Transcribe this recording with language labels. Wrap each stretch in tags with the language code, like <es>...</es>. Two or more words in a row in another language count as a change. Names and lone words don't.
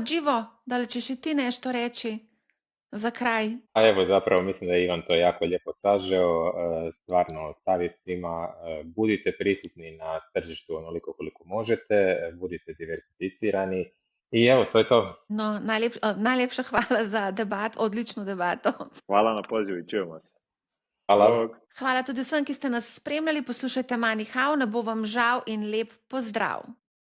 <hr>Đivo, da li ćeš i ti nešto reći za kraj? A evo, zapravo mislim da je Ivan to jako lijepo sažeo. Stvarno, savjet svima, budite prisutni na tržištu onoliko koliko možete, budite diversificirani i evo, to je to.</hr> <sl>No, najlepša hvala za odlično debato.</sl> <hr>Hvala na pozivu i čujemo se. Hvala.</hr> <sl>Hvala tudi vsem, ki ste nas spremljali. Poslušajte Money How, ne bo vam žal in lep pozdrav.</sl>